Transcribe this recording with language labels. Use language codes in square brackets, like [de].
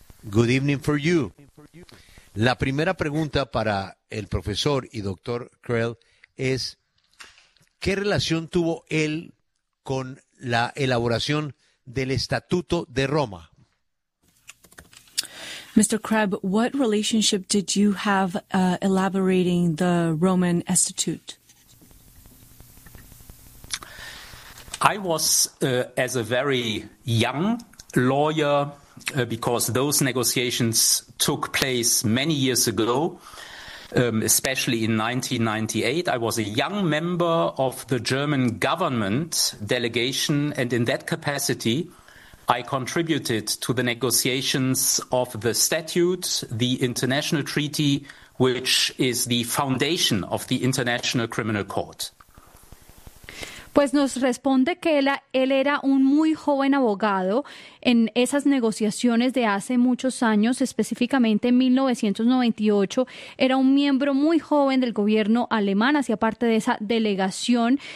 [en] Good evening for you. [es] La primera pregunta para el profesor y doctor Krell es, ¿qué relación tuvo él con la elaboración del Estatuto de Roma? [en] Mr. Krebb, what relationship did you have elaborating the Roman Estatute? I was, as a very young lawyer, because those negotiations took place many years ago, especially in 1998. I was a young member of the German government delegation, and in that capacity, I contributed to the negotiations of the statute, the international treaty, which is the foundation of the International Criminal Court. [es] Pues nos responde que él era un muy joven abogado en esas negociaciones de hace muchos años, específicamente en 1998. Era un miembro muy joven del gobierno alemán, hacía parte de esa delegación.